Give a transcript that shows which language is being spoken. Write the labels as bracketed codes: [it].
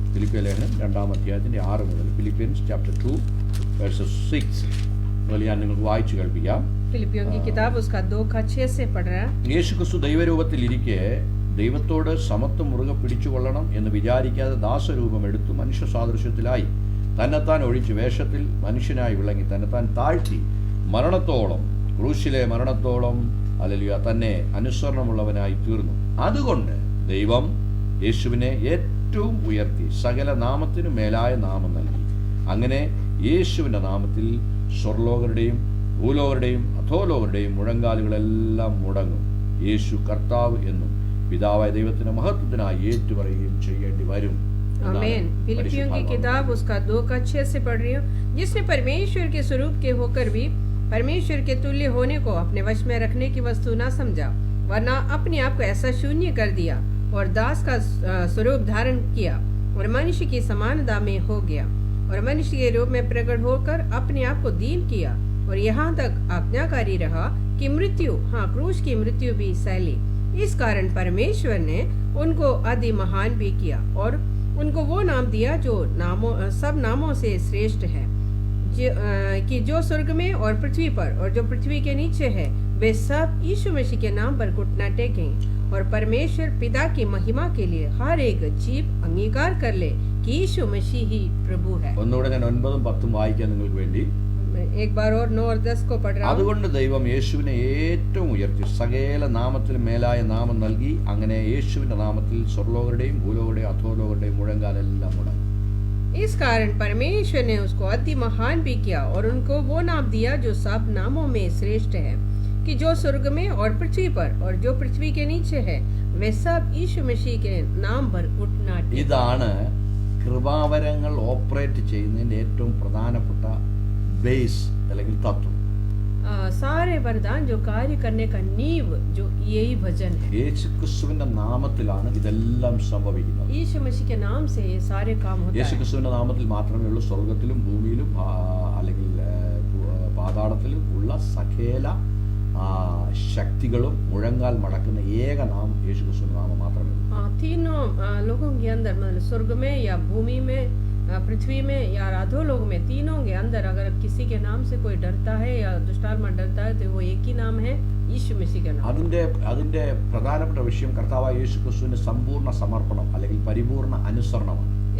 [ml] ഫിലിപ്പിയ ലേഖനം 2-ാം അധ്യായത്തിൻ്റെ 6 മുതൽ, [en] Philippians chapter 2 verses [ml] 6 മുതൽ ഞാൻ നിങ്ങൾക്ക് വായിച്ചു കേൾപ്പിക്കാം. [hi] फिलिपियों की किताब उसका 2:6 से पढ़ रहा है। [ml] യേശുക്രിസ്തു ദൈവരൂപത്തിൽ ഇരിക്കെ ദൈവത്തോട് സമത്വം മുറുകെ പിടിച്ചുകൊള്ളണം എന്ന് വിചാരിക്കാതെ ദാസരൂപം എടുത്തു മനുഷ്യ സാദൃശ്യത്തിലായി തന്നെത്താൻ ഒഴിച്ച് വേഷത്തിൽ മനുഷ്യനായി വിളങ്ങി തന്നെത്താൻ താഴ്ത്തി മരണത്തോളം, ക്രൂശിലെ മരണത്തോളം ഹല്ലേലൂയ തന്നെ അനുസരണമുള്ളവനായി തീർന്നു. അതുകൊണ്ട് ദൈവം യേശുവിനെ ഏറ്റവും ഉയർത്തി സകല നാമത്തിനും മേലായ നാമം നൽകി. അങ്ങനെ യേശുവിൻ്റെ നാമത്തിൽ സ്വർലോകരുടെയും ഭൂലോകരുടെയും അധോലോകരുടെയും മുഴങ്കാലുകളെല്ലാം മുടങ്ങും. യേശു കർത്താവ് എന്നും പിതാവായ ദൈവത്തിന്റെ മഹത്വത്തിനായി ഏറ്റുപറയുകയും ചെയ്യേണ്ടി വരും. [hi] आमीन। फिलिपियों की किताब उसका 2:6 से पढ़ रही हूँ। जिसने परमेश्वर के स्वरूप के होकर भी परमेश्वर के तुल्य होने को अपने वश में रखने की वस्तु न समझा, वरना अपने आप को ऐसा शून्य कर दिया और दास का स्वरूप धारण किया और मनुष्य की समानता में हो गया और मनुष्य के रूप में प्रकट होकर अपने आप को दीन किया और यहाँ तक आज्ञाकारी रहा कि मृत्यु, क्रूस की मृत्यु भी सह ली। इस कारण परमेश्वर ने उनको अति महान भी किया और उनको वो नाम दिया जो सब नामों से श्रेष्ठ है, कि जो स्वर्ग में और पृथ्वी पर और जो पृथ्वी के नीचे है वे सब यीशु मसीह के नाम पर घुटना टेकें और परमेश्वर पिता की महिमा के लिए हर एक जीव अंगीकार कर ले कि यीशु मसीह ही प्रभु है। [ml] ഒന്നുകൂടെ ഞാൻ 9-ഉം 10-ഉം വായിക്കാൻ നിങ്ങൾക്ക് വേണ്ടി. [hi] एक बार और 9 और 10 को पढ़ रहा हूं। [ml] അതുകൊണ്ട് ദൈവം യേശുവിനെ ഏറ്റവും ഉയർത്തി സകല നാമത്തിലും മേലായ നാമം നൽകി. അങ്ങനെ യേശുവിന്റെ നാമത്തിൽ സ്വർലോകരുടെയും ഭൂലോകരുടെയും അധോലോകരുടെയും മുഴങ്കാലെല്ലാം മുടങ്ങും. [hi] इस कारण परमेश्वर ने उसको अति महान भी किया और उनको वो नाम दिया जो सब नामों में श्रेष्ठ है, कि जो स्वर्ग में और पृथ्वी पर और जो पृथ्वी के नीचे है वे सब यीशु मसीह के नाम पर उठना। [ml] ഇതാണ് കൃപാവരങ്ങൾ ഓപ്പറേറ്റ് ചെയ്യുന്നതിന്റെ ഏറ്റവും പ്രധാനപ്പെട്ട ബേസ് അല്ലെങ്കിൽ തത്വം. [hi] सारे वरदान जो कार्य करने का नींव जो यही वचन है। [ml] യേശുക്രിസ്തുവിന്റെ നാമത്തിലാണ് ഇതെല്ലാം സംഭവിക്കുന്നത്. [hi] यीशु मसीह के नाम से ये सारे काम होता है। [ml] യേശുക്രിസ്തുവിന്റെ നാമത്തിൽ മാത്രമേ ഉള്ളൂ സ്വർഗത്തിലും ഭൂമിയിലും അല്ലെങ്കിൽ പാതാളത്തിലും ഉള്ള സകല ശക്തികളും മുഴങ്കാൽ മടക്കുന്ന ഏക നാമം യേശുക്രിസ്തുവിന്റെ നാമം മാത്രമേ ഉള്ളൂ. [hi] तीनों लोगों के अंदर मतलब स्वर्ग में या भूमि में पृथ्वी में या अधो लोग में तीनों के अंदर अगर किसी के नाम से कोई डरता है या दुष्टात्मा डरता है तो वो एक ही नाम है यीशु मसीह का नाम। [ml] അതിന്റെ പ്രധാനപ്പെട്ട വിഷയം കർത്താവായ യേശുക്രിസ്തുവിന്റെ സമ്പൂർണ്ണ സമർപ്പണം അല്ലെങ്കിൽ പരിപൂർണ്ണ അനുസരണമാണ്.